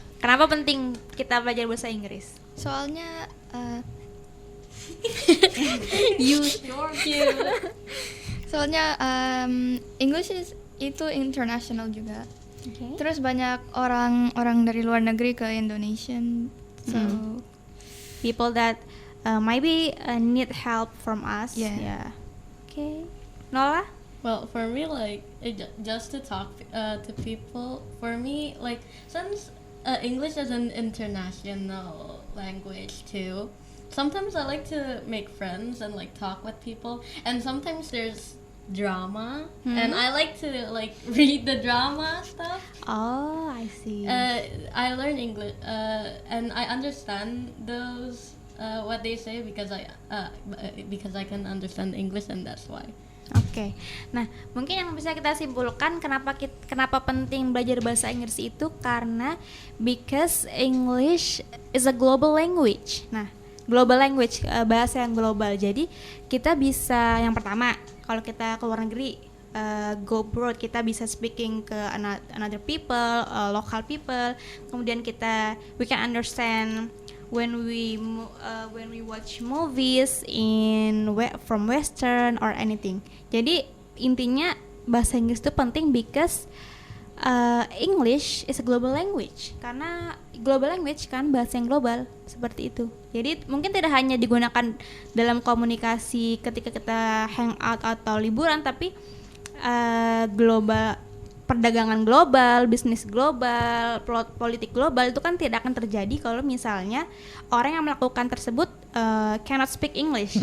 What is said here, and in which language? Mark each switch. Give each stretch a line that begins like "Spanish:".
Indonesian: Kenapa penting kita belajar bahasa Inggris? Soalnya
English: You're cute.
Indonesian: soalnya English itu international juga.
English: Okay.
Indonesian: Terus banyak orang dari luar negeri ke Indonesia.
English: So People that maybe need help from us. Yeah. Yeah. Okay. Nola? Well, for me, like just to talk to people. For me, like since English is an international language too. Sometimes I like to make friends and like talk with people, and sometimes there's drama, and I like to like read the drama stuff. Oh, I see. I learn English, and I understand those what they say because I can understand English, and that's why.
Indonesian: Oke. Nah, mungkin yang bisa kita simpulkan kenapa penting belajar bahasa Inggris itu karena because English is a global language. Nah, global language, bahasa yang global. Jadi kita bisa, yang pertama, kalau kita ke luar negeri, go abroad, kita bisa speaking ke another people, local people.
English: Kemudian we can understand when we watch movies from Western or anything.
Indonesian: Jadi intinya bahasa Inggris itu penting because English is a global language, karena global language kan bahasa yang global, seperti itu. Jadi mungkin tidak hanya digunakan dalam komunikasi ketika kita hangout atau liburan, tapi global, perdagangan global, bisnis global, politik global itu kan tidak akan terjadi kalau misalnya orang yang melakukan tersebut cannot speak English.